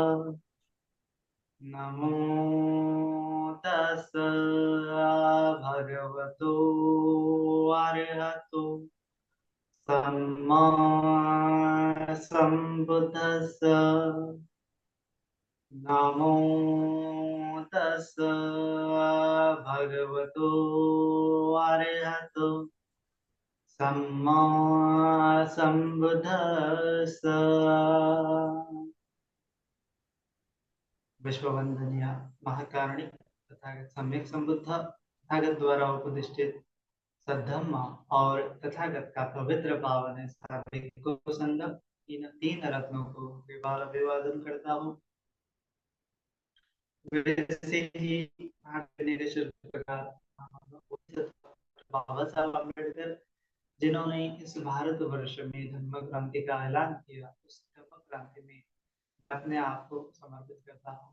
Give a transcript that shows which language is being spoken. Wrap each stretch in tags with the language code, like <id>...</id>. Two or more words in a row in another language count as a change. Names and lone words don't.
<pi>नमो तस्स भगवतो अरहतो सम्मा सम्बुद्धस्स। नमो तस्स भगवतो अरहतो सम्मा सम्बुद्धस्स।</pi> <hi>विश्ववंदनीय महाकारणी तथागत सम्यक संबुद्ध तथागत द्वारा उपदिष्टित सद्धम्मा और तथागत का पवित्र पावन स्थापित संगम इन तीन रत्नों को विवाह अभिवादन करता हूँ। वैसे ही बाबा साहब अम्बेडकर जिन्होंने इस भारत वर्ष में धर्म क्रांति का ऐलान किया, उस धर्म क्रांति में अपने आप को समर्पित करता हूँ।</hi>